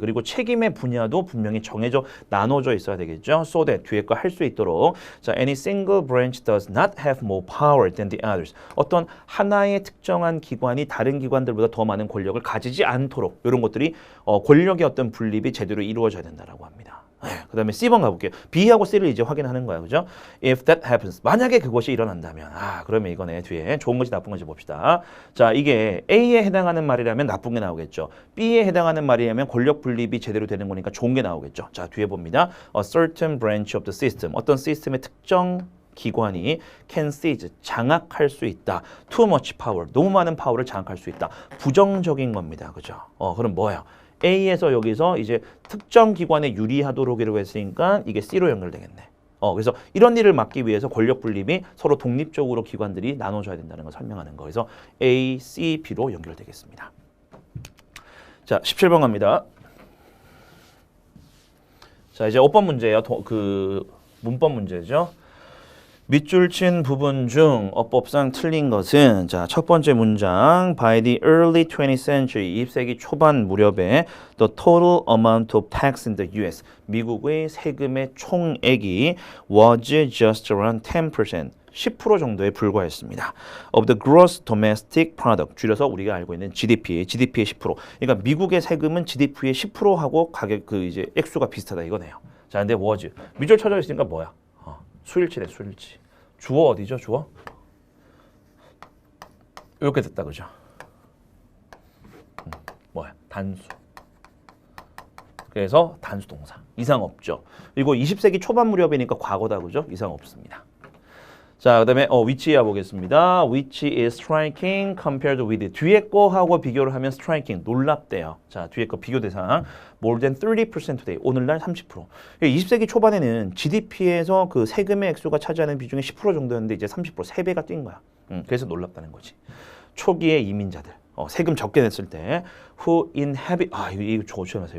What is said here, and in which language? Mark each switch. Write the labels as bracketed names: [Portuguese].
[Korean] 그리고 책임의 분야도 분명히 정해져 나눠져 있어야 되겠죠. [English] So that [Korean] 뒤에 거 할 수 있도록. [English] 자, any single branch does not have more power than the others. [Korean] 어떤 하나의 특정한 기관이 다른 기관들보다 더 많은 권력을 가지지 않도록 이런 것들이 권력의 어떤 분립이 제대로 이루어져야 된다라고 합니다. 그 다음에 C번 가볼게요. B하고 C를 이제 확인하는 거야, 그죠? [English] If that happens, [Korean] 만약에 그것이 일어난다면, 그러면 이거네, 뒤에 좋은 건지 나쁜 건지 봅시다. 자, 이게 A에 해당하는 말이라면 나쁜 게 나오겠죠. B에 해당하는 말이라면 권력 분립이 제대로 되는 거니까 좋은 게 나오겠죠. 자, 뒤에 봅니다. [English] A certain branch of the system, [Korean] 어떤 시스템의 특정 기관이 [English] can seize, [Korean] 장악할 수 있다. [English] Too much power, [Korean] 너무 많은 파워를 장악할 수 있다. 부정적인 겁니다, 그죠? 그럼 뭐예요? A에서 여기서 이제 특정 기관에 유리하도록이라고 했으니까 이게 C로 연결되겠네. 그래서 이런 일을 막기 위해서 권력 분립이 서로 독립적으로 기관들이 나눠져야 된다는 걸 설명하는 거. 그래서 A, C, B로 연결되겠습니다. 자, 17번 갑니다. 자, 이제 5번 문제예요. 그 문법 문제죠. 밑줄 친 부분 중 어법상 틀린 것은 자, 첫 번째 문장 [English] by the early 20th century [Korean] 20세기 초반 무렵에 [English] the total amount of tax in the US [Korean] 미국의 세금의 총액이 [English] was just around 10% [Korean] 10% 정도에 불과했습니다. [English] of the gross domestic product [Korean] 줄여서 우리가 알고 있는 GDP의 10%. 그러니까 미국의 세금은 GDP의 10%하고 가격 그 이제 액수가 비슷하다 이거네요. 자, 근데 was 밑줄 쳐져 있으니까 뭐야? 수일치래, 수일치. 주어 어디죠, 주어? 이렇게 됐다, 그죠? 뭐야? 단수. 그래서 단수 동사. 이상 없죠. 그리고 20세기 초반 무렵이니까 과거다. 그죠? 이상 없습니다. 자, 그다음에 which야 보겠습니다. [English] which is striking compared with [Korean] 뒤에 거하고 비교를 하면 striking 놀랍대요. 자, 뒤에 거 비교 대상 [English] more than 30% today. [Korean] 오늘날 30%. 20세기 초반에는 GDP에서 그 세금의 액수가 차지하는 비중이 10% 정도였는데 이제 30% 3배가 뛴 거야. 그래서 놀랍다는 거지. 초기의 이민자들. 세금 적게 냈을 때 [English] who inhabit [Korean] 이거 조심하세요.